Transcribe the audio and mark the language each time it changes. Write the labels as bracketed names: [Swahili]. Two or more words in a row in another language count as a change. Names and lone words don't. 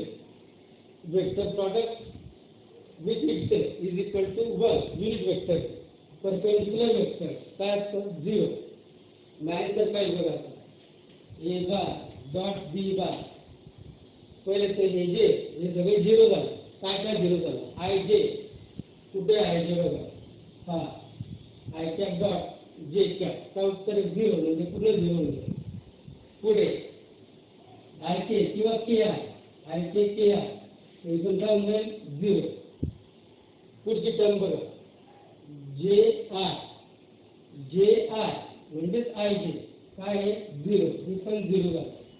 [English] Vector product with itself is equal to 1. Unit vector perpendicular vector [Marathi] काय असतं [English] 0. [Marathi] नाही तर काय बघा, [English] a bar dot b bar [Marathi] पहिले तर हे सगळे 0 झाले. काय 0 झालं, ij कुठे ij बघा, हा [English] I cap dot j cap [Marathi] का उत्तर 0 म्हणजे पूर्ण 0 होईल. पुढे ik किंवा ki हे पण काय होईल 0. पुढची टर्म बघा ji म्हणजेच ij काय आहे 0, हे पण 0 झालं.